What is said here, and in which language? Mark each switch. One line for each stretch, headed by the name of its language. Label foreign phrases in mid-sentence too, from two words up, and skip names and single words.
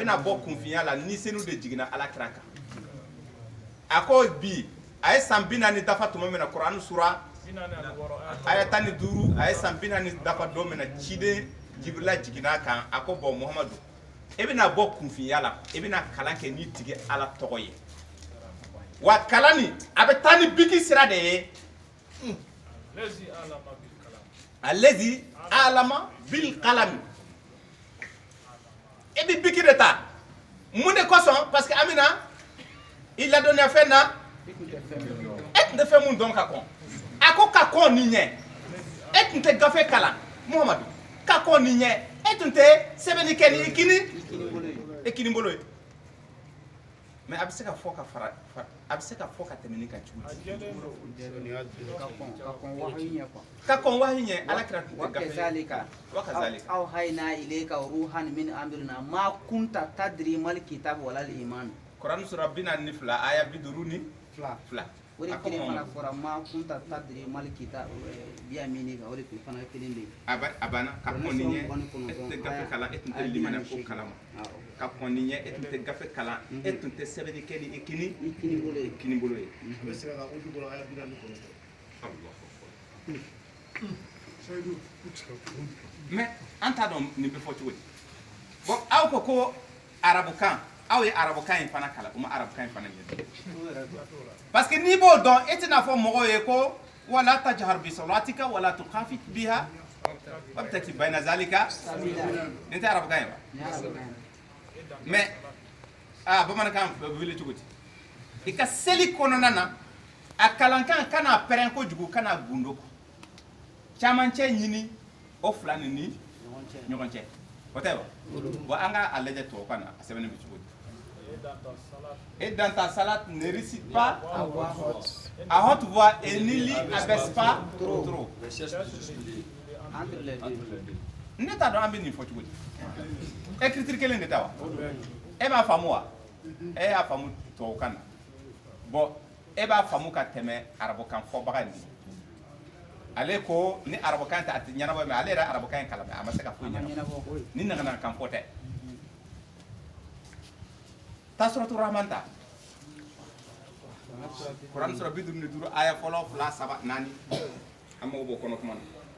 Bambara: bɛna bɔ kunfinya la ni senu de jiginna Alakira kan a ko bi a ye san 40 dafa tuma min na Kurani sura aya 15 a ye san 40 dafa don min na ciden Jibrila jiginna kan a ko bon Muhamadu e bɛna bɔ kunfinya la e bɛna kalan kɛ ni tigi Ala tɔgɔ ye wa kalan ni a bɛ taa ni biki sira de ye
Arabic: الذي علم بالقلم
Bambara: e bɛ biki de ta mun de kosɔn
French: parce que
Bambara: Amina i ladɔnniya fɛn na e tun tɛ fɛn mun dɔn ka kɔn a ko ka kɔn nin ɲɛ e tun tɛ gafe kalan Muhamadu ka kɔn nin ɲɛ e tun tɛ sɛbɛnni kɛ ni i kini bolo ye mais a bɛ se ka fɔ ka fara a bɛ se ka fɔ ka tɛmɛ ni kan cogo ka kɔn wahi ɲɛ Alakira tun tɛ gafe
Arabic: وكذلك أوحينا إليك روحا من أمرنا ما كنت تدري ما الكتاب ولا الإيمان
Bambara: Quran sura 42 aya 52 o de kelen fana fɔra
Arabic: ما كنت تدري ما الكتاب
Bambara: biya mini ka o de fana kelen de a banna ka kɔn nin ɲɛ e tun tɛ gafe kalan e tun tɛ limaniya ko kalama ka kɔn nin ɲɛ e tun tɛ gafe kalan e tun tɛ sɛbɛnni kɛ ni i kini bolo ye mais an t'a dɔn nin bɛ fɔ cogo di bon aw ko arabukan aw ye arabukan in fana kalan u ma arabukan in fana ɲɛ parce que n'i b'o dɔn e tɛna fɔ mɔgɔw ye ko
Arabic: ولا تجهر بصلاتك ولا تخافت بها وابتغ بين ذلك
Bambara: nin tɛ arabukan ye wa mais bamanankan bɛ wele cogo di i ka seli kɔnɔna na a kalankan kana pɛrɛn kojugu kana gundo camancɛ ɲini o fila ni ɲɔgɔn cɛ o tɛ wa bon an ka a lajɛ tubabukan na a sɛbɛnnen bɛ cogo di
French: et dans ta salat ne récite pas à haute voix et ne lis abaisse pas trop
Bambara: ne t'a dɔn an bɛ nin fɔ cogo di écriture kelen de ta wa e b'a faamu wa e y'a faamu tubabukan na bon e b'a faamu ka tɛmɛ arabukan fɔbaga nin ale ko ni arabukan tɛ a tɛ ɲɛnabɔ mais ale yɛrɛ arabukan in kalan mais a ma se ka foyi ɲɛnabɔ ni nagana kan fɔ tɛ ta suratul Rahman ta Quran sura 55 aya fɔlɔ 2 3 4 an mago b'o kɔnɔ kuma na